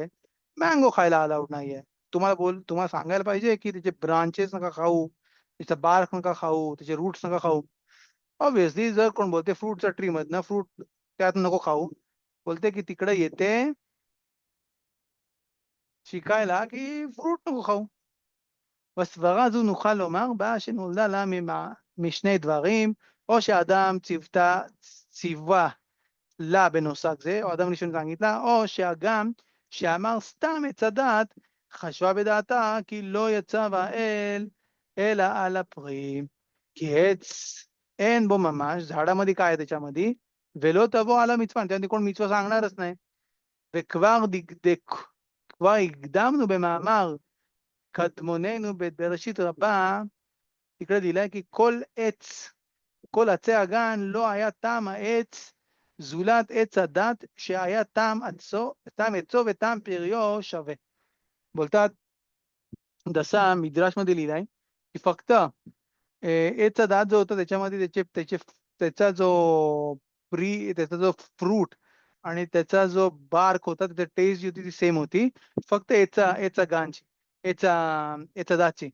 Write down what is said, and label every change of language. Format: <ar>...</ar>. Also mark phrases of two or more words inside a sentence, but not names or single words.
<mr>मँगो खायला अलाउड नाहीये. तुम्हाला सांगायला पाहिजे, की त्याचे ब्रांचेस नका खाऊ, त्याचा बार्क नका खाऊ, त्याचे रूट्स नका खाऊ. ऑब्व्हियसली जर कोण बोलते फ्रूटच्या ट्रीमधनं फ्रूट त्यात नको खाऊ, बोलते की तिकडे येते शिकायला, की फ्रूट नको खाऊ.</mr> <he>בסברה זו נוכל לומר בה שנולדה לה משני דברים, או שאדם ציווה לה בנוסח זה, או אדם ראשון सांगितला, או שהגם שאמר סתם עץ הדת, חשבה בדעתה כי לא יצא האל אלא על הפרי, כי עץ אין בו ממש,</he> <mr>झाडामध्ये काय आहे त्याच्यामध्ये,</mr> <he>ולא תבוא על המצווה,</he> <mr>त्यामध्ये कोण מצווה सांगणारच नाही.</mr> <he>וכבר כבר הקדמנו במאמר קדמוננו בבראשית רבה, תקרא דילה כי כל עצי הגן לא היה טעם העץ זולת עץ הדת שהיה טעם עצו וטעם פריו שווה.</he> <mr>बोलतात जसा मिद्राशमध्ये लिहिलाय की फक्त याचा दात जो होता त्याच्यामध्ये त्याचा जो फ्रूट आणि त्याचा जो बार्क होता त्याची टेस्ट जी होती ती सेम होती. फक्त याचा गांची याचा याचा दातची.</mr>